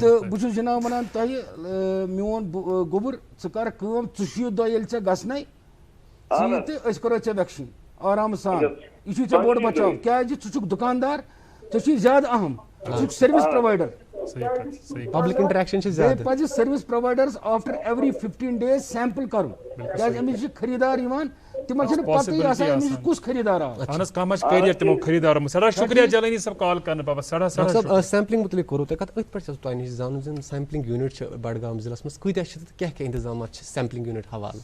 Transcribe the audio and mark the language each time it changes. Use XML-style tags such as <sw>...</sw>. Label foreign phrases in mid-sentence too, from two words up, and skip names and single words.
<ks>تہٕ بہٕ چھُس جِناب وَنان تۄہہِ میون گوٚبُر ژٕ کَر کٲم, 40 دۄہ ییٚلہِ ژےٚ گژھنَے ژٕ یہِ تہٕ أسۍ کَرو ژےٚ ویکسیٖن آرام سان. یہِ چھُے ژےٚ بوٚڑ بچاو کیٛازِ ژٕ چھُکھ دُکاندار, ژےٚ چھُے زیادٕ اہم, ژٕ چھُکھ</ks> <en>service provider. public interaction</en> <ks>چھِ زیادٕ. بیٚیہِ پَزِ</ks> <en>service providers after every 15 days sample</en> <ks>کَرُن کیٛازِ أمِس چھِ خٔریٖدار یِوان, تِمن چھنہٕ پتہٕے آسان أمِس کُس خٔریٖدار آو. اہن حظ, کانٛہہ ما چھِ کیریر تِمو خٔریٖدارو منٛز. سٮ۪ٹھاہ شُکریہ جیلانی صٲب کال کرنہٕ باپتھ. سٮ۪ٹھاہ سیمپلنگ مُتعلق کوٚروٕ تۄہہِ کتھ, أتھۍ پٮ۪ٹھ چھَس تۄہہِ نِش زانُن زِ</ks> <en>sampling unit</en> <ks>چھِ بڈگام ضلعس منٛز کۭتیاہ چھِ تہٕ کیٛاہ کیٛاہ انتظامات چھِ</ks> <en>sampling unit</en> <ks>حوالہٕ؟</ks>